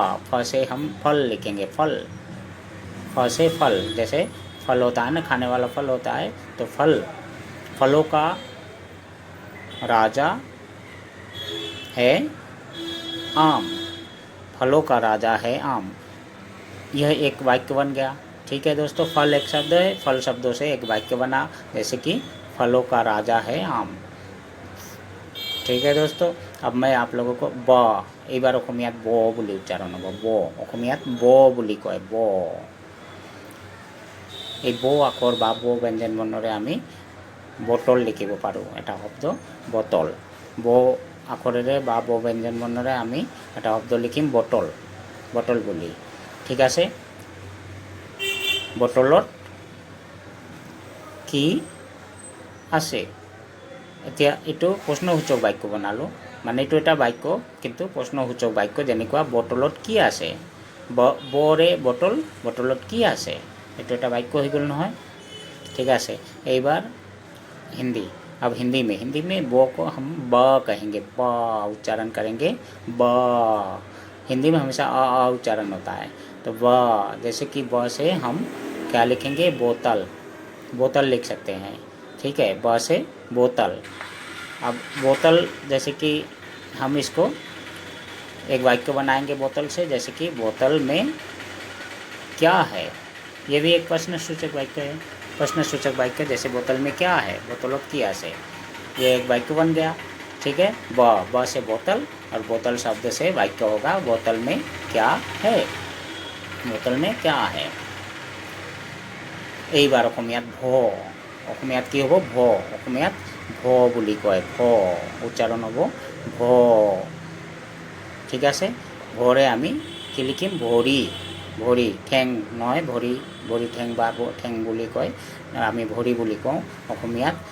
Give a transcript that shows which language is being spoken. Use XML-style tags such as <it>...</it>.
<hi>फ से हम फल लिखेंगे, फल। फ से फल, जैसे फल होता है ना, खाने वाला फल होता है, तो फल, फलों का राजा है आम, फलों का राजा है आम, यह एक वाक्य बन गया। ठीक है दोस्तों, फल एक शब्द है, फल शब्दों से एक वाक्य बना, जैसे कि फलों का राजा है आम। ठीक है दोस्तों, अब मैं आप लोगों को ब,</hi> <as>এইবাৰ অসমীয়াত ব বুলি উচ্চাৰণ হ'ব, ব, অসমীয়াত ব বুলি কয়, ব। এই ব আখৰ বা ব ব্যঞ্জন বৰ্ণৰে আমি বটল লিখিব পাৰোঁ, এটা শব্দ বটল। ব আখৰেৰে বা ব ব্যঞ্জন বৰ্ণৰে আমি এটা শব্দ লিখিম বটল, বটল বুলি। ঠিক আছে, বটলত কি আছে? এতিয়া এইটো প্ৰশ্নসূচক বাক্য বনালোঁ, মানে এইটো এটা বাক্য কিন্তু প্ৰশ্নসূচক বাক্য। যেনেকুৱা বটলত কি আছে, বৰে বটল, বটলত কি আছে, এইটো এটা বাক্য হৈ গ'ল নহয়। ঠিক আছে, এইবাर</as> <hi>हिंदी। अब हिंदी में ब को हम ब कहेंगे, ब उच्चारण करेंगे ब। हिंदी में हमेशा उच्चारण होता है, तो ब, जैसे कि ब से हम क्या लिखेंगे, बोतल, बोतल लिख सकते हैं। ठीक है, ब से बोतल। अब बोतल, जैसे कि हम इसको एक वाक्य बनाएंगे बोतल से, जैसे कि बोतल में क्या है, ये भी एक प्रश्नसूचक वाक्य है। प्रश्नसूचक वाक्य, जैसे बोतल में क्या है, बोतलों किया से, ये एक वाक्य बन गया। ठीक है, ब से बोतल, और बोतल शब्द से वाक्य होगा बोतल में क्या है, बोतल में क्या है।</hi> <as>এইবাৰ অসমীয়াত অসমীয়াত কি হ'ব, অসমীয়াত ভ বুলি কয়, উচ্চাৰণ হ'ব ভ। ঠিক আছে, ভৰে আমি কি লিখিম, ভৰি, ভৰি, ঠেং নহয়, ভৰি ঠেং বা ঠেং বুলি কয়, আমি ভৰি বুলি কওঁ অসমীয়াত।</as>